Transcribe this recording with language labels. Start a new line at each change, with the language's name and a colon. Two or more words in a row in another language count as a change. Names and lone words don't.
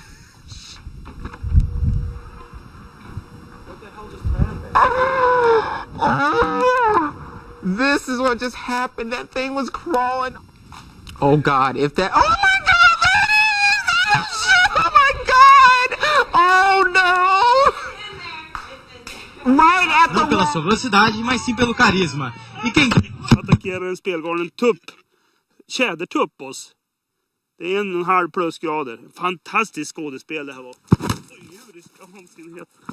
English: What the hell just happened? This is what just happened. That thing was crawling. Oh God, if that... Oh my God, that is... Oh my God! Oh no! Right at the...
Portuguese: Não pela sua velocidade, mas sim pelo carisma. E quem...
Swedish: Attackerar en spelgalen tupp. Tjädertupp oss. Det är 1,5 plusgrader. Fantastiskt skådespel det här var. Djurisk omständighet.